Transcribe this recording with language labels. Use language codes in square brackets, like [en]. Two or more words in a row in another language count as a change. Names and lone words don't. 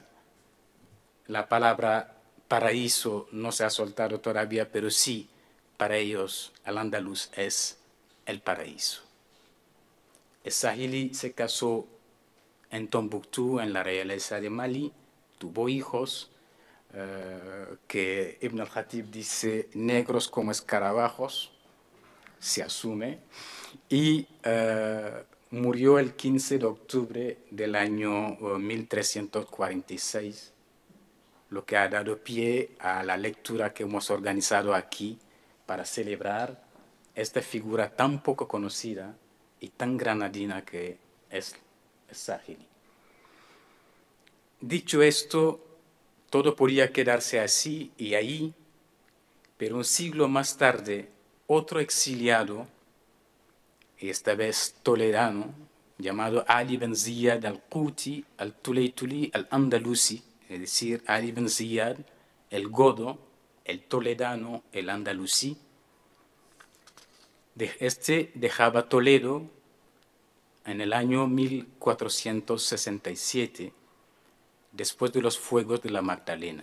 [es] La palabra paraíso no se ha soltado todavía, pero sí, para ellos, el Andaluz es el paraíso. Sahili se casó en Tombuctú, en la realeza de Mali, tuvo hijos, que Ibn al-Khatib dice negros como escarabajos, se asume, y murió el 15 de octubre del año 1346, lo que ha dado pie a la lectura que hemos organizado aquí para celebrar esta figura tan poco conocida y tan granadina que es Sahili. Dicho esto, todo podía quedarse así y ahí, pero un siglo más tarde, otro exiliado, y esta vez toledano, llamado Ali Ben Ziyad al-Quti al-Tulaytuli al-Andalusi, es decir, Ali Ben Ziyad, el godo, el toledano, el andalusí. Este dejaba Toledo en el año 1467, después de los fuegos de la Magdalena.